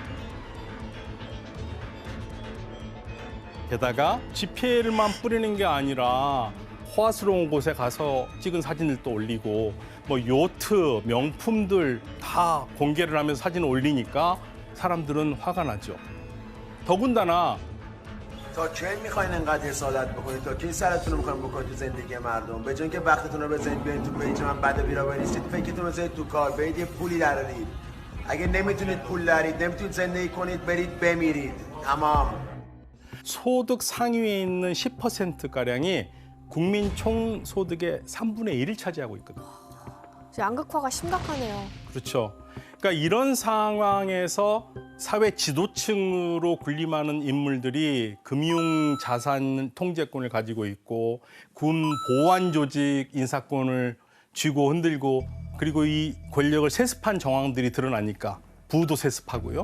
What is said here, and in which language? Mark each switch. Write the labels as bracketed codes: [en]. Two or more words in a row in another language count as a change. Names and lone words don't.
[ko] 게다가 GPL만 뿌리는 게 아니라 호화스러운 곳에 가서 찍은 사진을 또 올리고 뭐 요트, 명품들 다 공개를 하면서 사진을 올리니까 사람들은 화가 나죠. 더군다나 [fa] تا کی میخواین انقدر حسادت بکنید تا کی سرتون رو میخواین بکنید تو زندگی مردم به جای اینکه وقتتون رو بزنید بیاین تو پیج من بد و بیرا بنویسید فکرتون رو بزنید تو کار برید یه پولی درارید اگه نمیتونید پول درید نمیتونید زندگی کنید برید بمیرید تمام [ko] 소득 상위에 있는 10%가량이 국민 총 소득의 3분의 1을 차지하고 있거든요. 양극화가 심각하네요. 그렇죠. 그러니까 이런 상황에서 사회 지도층으로 군림하는 인물들이 금융 자산 통제권을 가지고 있고 군 보안 조직 인사권을 쥐고 흔들고 그리고 이 권력을 세습한 정황들이 드러나니까 부도 세습하고요.